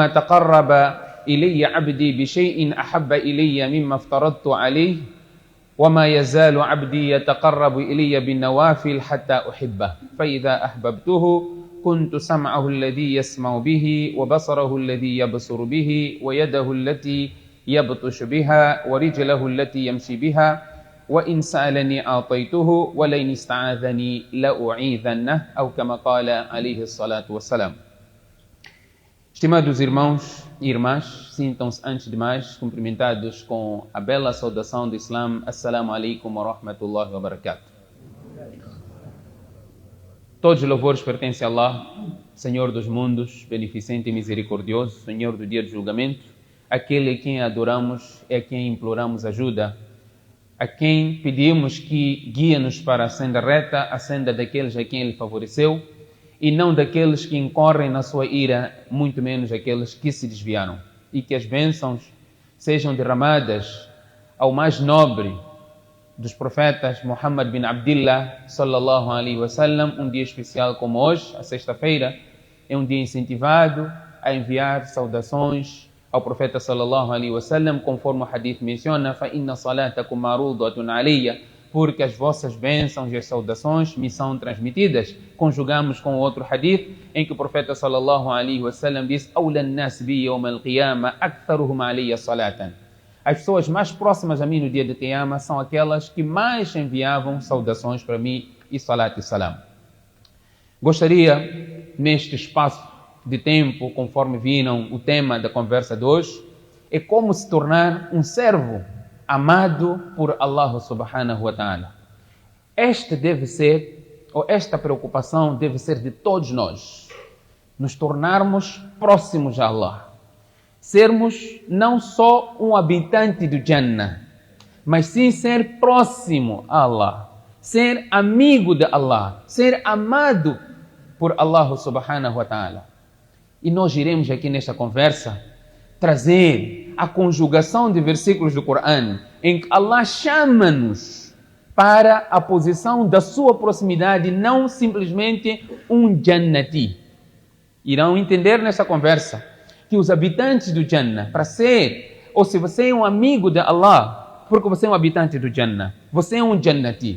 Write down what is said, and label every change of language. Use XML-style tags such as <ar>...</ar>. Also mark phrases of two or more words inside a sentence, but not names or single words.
<ar>تقرب إلي عبدي بشيء أحب إلي مما افترضت عليه وما يزال عبدي يتقرب إلي بالنوافل حتى أحبه فإذا أحببته كنت سمعه الذي يسمع به وبصره الذي يبصر به ويده التي يبطش بها ورجله التي يمشي بها وإن سألني أعطيته ولئن استعاذني لأعيذنه أو كما قال عليه الصلاة والسلام.</ar> <pt>Estimados irmãos e irmãs, sintam-se antes de mais cumprimentados com a bela saudação do Islã.</pt> <ar>السلام عليكم ورحمة الله وبركاته.</ar> <pt>Todos os louvores pertencem a Allah, Senhor dos mundos, beneficente e misericordioso, Senhor do dia do julgamento, aquele a quem adoramos e a quem imploramos ajuda, a quem pedimos que guie-nos para a senda reta, a senda daqueles a quem Ele favoreceu, e não daqueles que incorrem na sua ira, muito menos aqueles que se desviaram. E que as bênçãos sejam derramadas ao mais nobre dos profetas,</pt> <ar>محمد بن عبد الله صلى الله عليه وسلم,</ar> <pt>dia especial como hoje, a sexta-feira, é dia incentivado a enviar saudações ao profeta</pt> <ar>صلى الله عليه وسلم,</ar> <pt>conforme o hadith menciona,</pt> <ar>فَإِنَّ صَلَاتَكُمْ مَعْرُوضَةٌ عَلَيَّ,</ar> <pt>porque as vossas bênçãos e as saudações me são transmitidas. Conjugamos com outro hadith, em que o profeta</pt> <ar>صلى الله عليه وسلم</ar> <pt>diz,</pt> <ar>أَوْلَى النَّاسِ بِي يَوْمَ الْقِيَامَةِ أَكْثَرُهُمْ عَلَيَّ صَلَاةً.</ar> <pt>As pessoas mais próximas a mim no dia de Qiyamah são aquelas que mais enviavam saudações para mim e salat e salam. Gostaria, neste espaço de tempo, conforme viram o tema da conversa de hoje, é como se tornar um servo amado por Allah</pt> <ar>سبحانه وتعالى.</ar> <pt>Esta preocupação deve ser de todos nós, nos tornarmos próximos a Allah, sermos não só um habitante do Jannah, mas sim ser próximo a Allah, ser amigo de Allah, ser amado por Allah</pt> <ar>سبحانه وتعالى.</ar> <pt>E nós iremos aqui nesta conversa trazer a conjugação de versículos do Corão em que Allah chama-nos para a posição da sua proximidade, não simplesmente um Jannati. Irão entender nesta conversa que os habitantes do Jannah, para ser, ou se você é um amigo de Allah, porque você é um habitante do Jannah, você é um Jannati.</pt>